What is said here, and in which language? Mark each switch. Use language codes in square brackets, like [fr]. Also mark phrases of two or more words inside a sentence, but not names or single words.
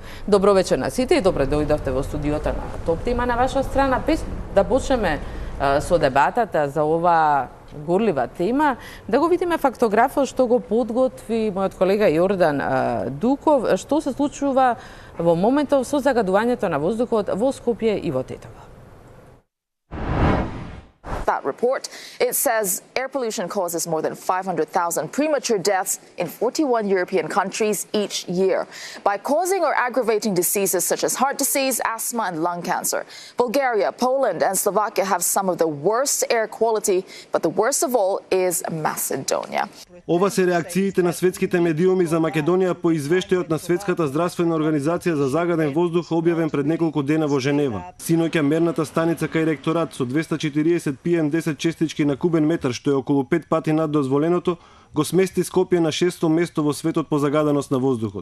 [mk] Добро вечер на сите и добро дојдовте во студиото на Топ тема на ваша страна. Без да почнеме со дебатата за ова горлива тема, да го видиме фактографот што го подготви мојот колега Јордан Дуков, што се случува во моментов со загадувањето на воздухот во Скопје и во Тетово. [en] That report. It says air pollution causes more than 500,000 premature deaths in 41 European countries each year by causing or aggravating diseases such as heart disease, asthma and lung cancer. Bulgaria, Poland and Slovakia have some of the worst air quality, but the worst of all is Macedonia. [mk] Ова се реакциите на светските медиуми за Македонија по извештајот на Светската здравствена организација за загаден воздух објавен пред неколку дена во Женева. Синоќа мерната станица кај ректорат со 240 PM10 честички на кубен метар, што е околу 5 пати над дозволеното, го смести Скопје на 6-то место во светот по загаденост на воздухот.